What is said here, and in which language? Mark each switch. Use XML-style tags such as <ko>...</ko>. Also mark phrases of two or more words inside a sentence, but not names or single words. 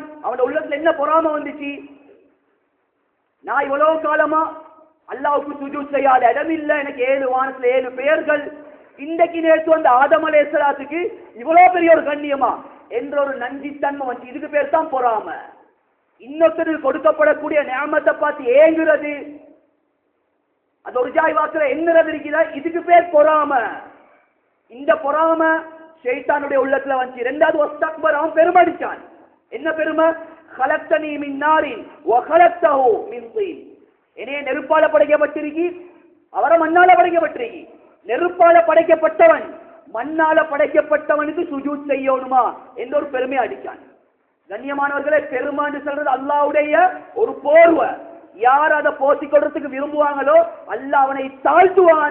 <ta>அவன் உள்ளத்துல என்ன பொறாம வந்துச்சு? நான் இவ்வளவு காலமா அல்லாஹ்வுக்கு சுஜூத் செய்யாத இடம் இல்ல, எனக்கு 7 வானத்துல 7 பெயர்கள், இன்றைக்கு நேற்று வந்த ஆதம் அலைஹிஸ்ஸலாத்துக்கு இவ்வளவு பெரிய ஒரு கண்ணியமா என்ற ஒரு நஞ்சித்தன்மை வந்து, இதுக்கு பேர் தான் பொறாம. இன்னொருத்தருக்கு கொடுக்கப்படக்கூடிய நியாமத்தை பார்த்து ஏங்குறது, அது ஒரு ஜாய் வாக்குல எண்ணுறது இருக்கிற, இதுக்கு பேர் பொறாம. இந்த பொறாம ஷைத்தானுடைய உள்ளத்துல வந்து. இரண்டாவது வஸ்தக்பர், அவன் பெருமடிச்சான். என்ன பெருமை?</ta> <ar>خلقتني من نار وخلقته من طين.</ar> <ta>என்னைய நெருப்பால படைக்கப்பட்டிருக்கி, அவரை மண்ணால படைக்கப்பட்டிருக்கி. நெருப்பால படைக்கப்பட்டவன் மண்ணால படைக்கப்பட்டவனுக்கு சுஜூத் செய்யணுமா என்ற ஒரு பெருமை அடிச்சான். கண்ணியமானவர்களே, பெருமான்னு சொல்றது அல்லாஹ்வுடைய ஒரு போர்வை. யார் அதை போத்திக் கொள்றதுக்கு விரும்புவாங்களோ அல்லாஹ் அவனை தாழ்த்துவான்.</ta>